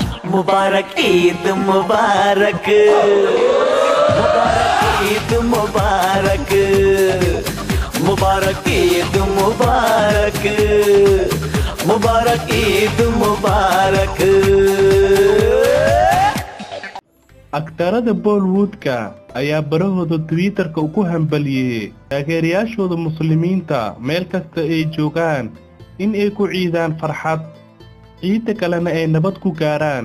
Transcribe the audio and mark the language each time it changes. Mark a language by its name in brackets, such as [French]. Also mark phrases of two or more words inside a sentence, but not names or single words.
[Hindi] मुबारक ईद मुबारक मुबारक ईद मुबारक मुबारक ईद मुबारक मुबारक ईद मुबारक. [Somali] aktarada Bollywoodka ayaa barahooda Twitterka ugu hambaliyay taageerayaashooda muslimiinta meel kasta ay joogaan in ay ku ciidaan farxad ciida kalena ay nabad ku gaaraan.